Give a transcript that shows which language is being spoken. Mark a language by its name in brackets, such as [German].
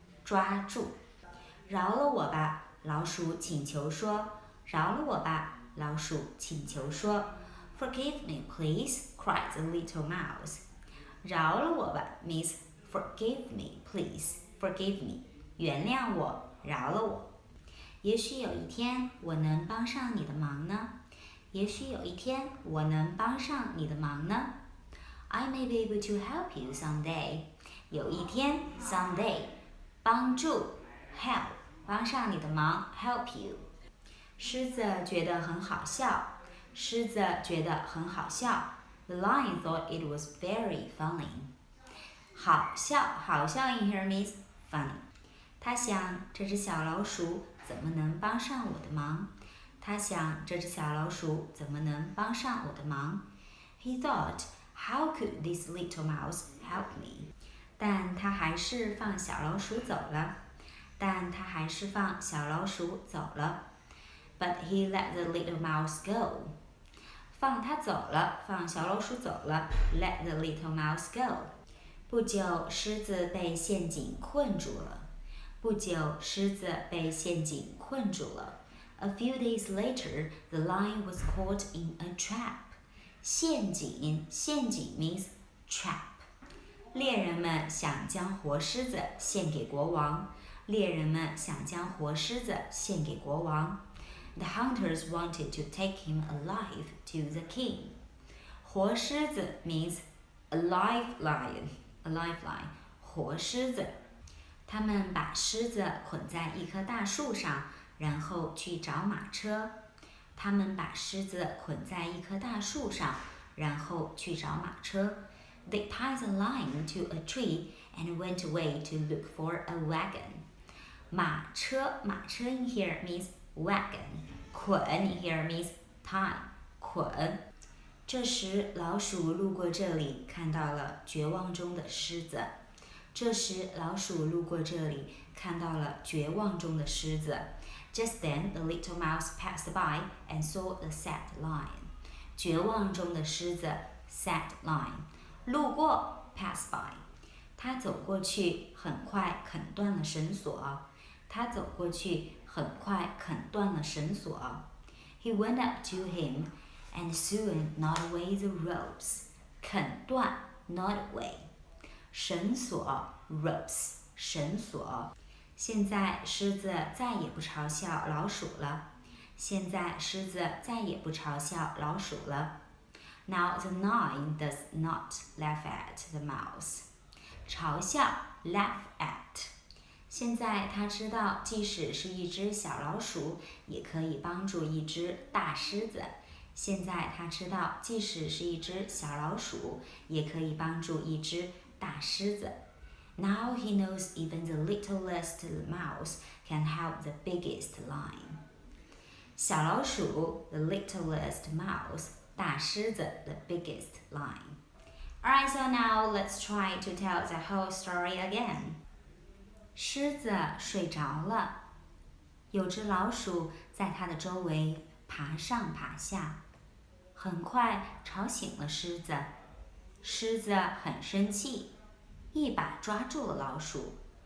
[Chinese] 抓住。饶了我吧，老鼠请求说。饶了我吧，老鼠请求说。 [English] Forgive me, please, cried the little mouse. [Chinese] 饶了我吧 [English] means forgive me, please. Forgive me. [Chinese] 原谅我，饶了我。也许有一天我能帮上你的忙呢。也许有一天我能帮上你的忙呢。 [English] I may be able to help you someday. 有一天 someday. 帮助 help. 帮上你的忙 help you. [Chinese] 狮子觉得很好笑。狮子觉得很好笑。 [English] The lion thought it was very funny. 好笑 in here means funny. [Chinese] 他想这只小老鼠怎么能帮上我的忙？他想这只小老鼠怎么能帮上我的忙？ [English] He thought, how could this little mouse help me? [Chinese] 但他还是放小老鼠走了。但他还是放小老鼠走了。 [English] But he let the little mouse go. [Chinese] 放它走了，放小老鼠走了。 [English] Let the little mouse go. [Chinese] 不久，狮子被陷阱困住了。不久，狮子被陷阱困住了。 [English] A few days later, the lion was caught in a trap. 陷阱 means trap. [Chinese] 猎人们想将活狮子献给国王。猎人们想将活狮子献给国王。 [English] The hunters wanted to take him alive to the king. 活狮子 means a live lion. A live lion. 活狮子。 [Chinese] 他们把狮子捆在一棵大树上，然后去找马车。他们把狮子捆在一棵大树上，然后去找马车。 [English] They tied the lion to a tree and went away to look for a wagon. 马车 in here means wagon. 捆 in here means tie. 捆。 [Chinese] 这时老鼠路过这里，看到了绝望中的狮子。这时老鼠路过这里，看到了绝望中的狮子。 [English] Just then, the little mouse passed by and saw the sad lion. 绝望中的狮子 sad lion. 路过 pass by. [Chinese] 他走过去，很快啃断了绳索。他走过去，很快啃断了绳索。 [English] He went up to him and soon gnawed away the ropes. 啃断 gnawed away. 绳索 ropes. 绳索。 [Chinese] 现在狮子再也不嘲笑老鼠了。现在狮子再也不嘲笑老鼠了。 [English] Now the lion does not laugh at the mouse. 嘲笑 laugh at. [Chinese] 现在他知道，即使是一只小老鼠，也可以帮助一只大狮子。现在他知道，即使是一只小老鼠，也可以帮助一只大狮子。 [English] Now he knows even the littlest mouse can help the biggest lion. 小老鼠 the littlest mouse, 大狮子 the biggest lion. Alright, so now let's try to tell the whole story again. [Chinese] 狮子睡着了，有只老鼠在它的周围爬上爬下，很快吵醒了狮子。狮子很生气，一把抓住了老鼠。